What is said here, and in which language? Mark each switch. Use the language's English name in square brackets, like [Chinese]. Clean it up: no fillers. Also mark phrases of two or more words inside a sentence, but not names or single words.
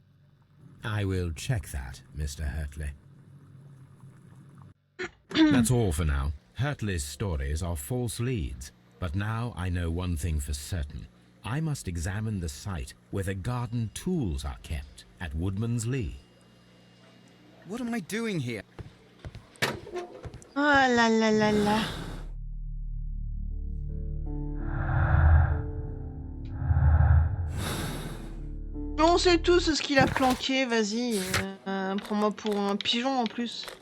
[English] I will check that, Mr. Hurtley. That's all for now. Hurtley's stories are false leads, but now I know one thing for certain. I must examine the site where the garden tools are kept at Woodman's Lee. What am I doing here? [French] Oh là là là là. On sait tous ce qu'il a planqué, vas-y. Prends-moi pour un pigeon en plus.